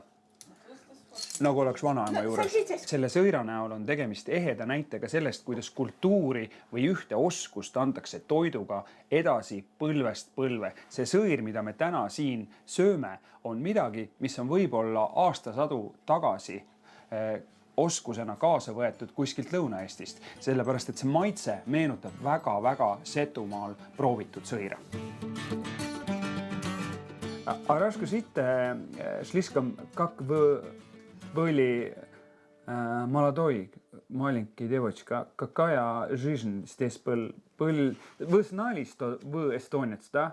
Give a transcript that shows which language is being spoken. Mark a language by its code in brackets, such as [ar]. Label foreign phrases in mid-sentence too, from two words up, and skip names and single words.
[et] Nagu oleks vanaema juures. Selle sõira näol on tegemist eheda näitega sellest, kuidas kultuuri või ühte oskust antakse toiduga edasi põlvest põlve. See sõir, mida me täna siin sööme, on midagi, mis on võib-olla aastasadu tagasi oskusena kaasa võetud kuskilt Lõuna-Eestist. Sellepärast, et see maitse meenutab väga-väga Setumaal proovitud sõira. [ru] Расскажите слишком, как были молодой, маленький девочка, какая жизнь здесь был? Вы знали, что вы эстонец, да?